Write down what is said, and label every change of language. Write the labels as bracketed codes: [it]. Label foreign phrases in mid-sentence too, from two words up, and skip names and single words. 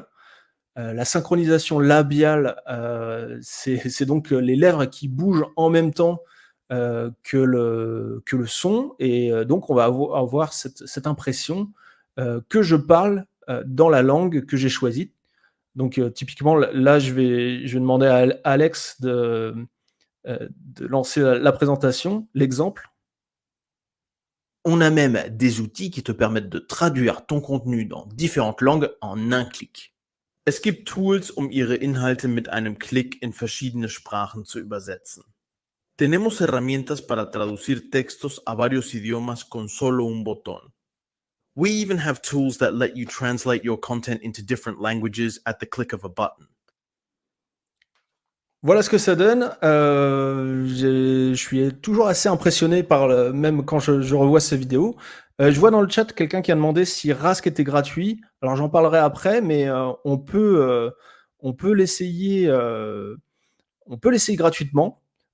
[fr] La synchronisation labiale, c'est donc les lèvres qui bougent en même temps que le son, et donc on va avoir cette impression que je parle dans la langue que j'ai choisie. Donc typiquement, là, je vais demander à Alex de lancer la présentation, l'exemple. On a même des outils qui te permettent de traduire ton contenu dans différentes langues en un clic. [de] Es gibt Tools, ihre Inhalte mit einem Klick in verschiedene Sprachen zu übersetzen. [es] Tenemos herramientas para traducir textos a varios idiomas con solo un botón. [en] We even have tools that let you translate your content into different languages at the click of a button. [fr] Voilà ce que ça donne. Je suis toujours assez impressionné même quand je revois ces vidéos. Je vois dans le chat quelqu'un qui a demandé si Rask était gratuit. Alors j'en parlerai après, mais on peut l'essayer gratuitement.